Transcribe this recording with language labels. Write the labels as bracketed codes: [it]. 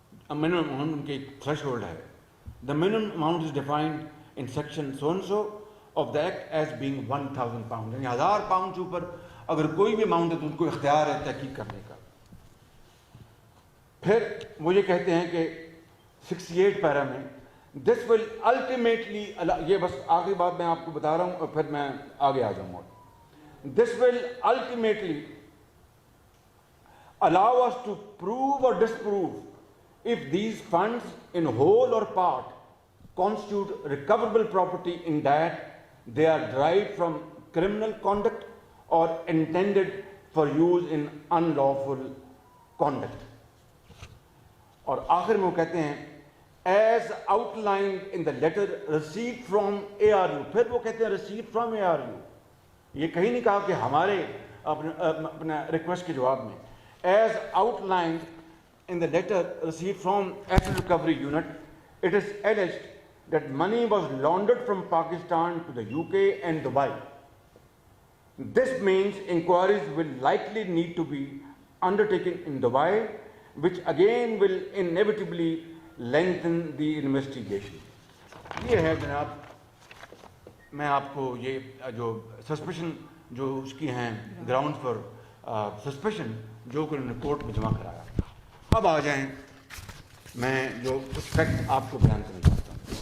[ur] minimum amount ان کی ایک تھریش hold ہے. [en] the minimum amount is defined in section so and so of the act as being 1000 pounds، [ur] یعنی 1000 pound سے اوپر اگر کوئی بھی اماؤنٹ ہے تو ان کو اختیار ہے تحقیق کرنے کا. پھر وہ یہ کہتے ہیں کہ 68 پیرا میں [en] this will ultimately، [ur] یہ بس آخری بات میں آپ کو بتا رہا ہوں اور پھر میں آگے آ جاؤں گا. [en] this will ultimately allow us to prove or disprove if these funds in whole or part constitute recoverable property in that they are derived from criminal conduct or intended for use in unlawful conduct. [ur] اور آخر میں وہ کہتے ہیں [en] as outlined in the letter received from ARU. [ur] پھر وہ کہتے ہیں [en] received from ARU. [ur] یہ کہیں نہیں کہا کہ ہمارے اپنا ریکویسٹ کے جواب میں. [en] as outlined in the letter received from Asset Recovery Unit, it is alleged that money was laundered from Pakistan to the UK and Dubai. This means inquiries will likely need to be undertaken in Dubai, which again will inevitably lengthen the investigation. [ur] یہ ہے جناب، میں آپ کو یہ جو suspicion جو اس کی ہیں گراؤنڈ فار سسپیشن جو کہ انہوں نے کورٹ میں جمع کرایا. اب آ جائیں میں جو اس فیکٹ آپ کو بیان کرنا چاہتا ہوں.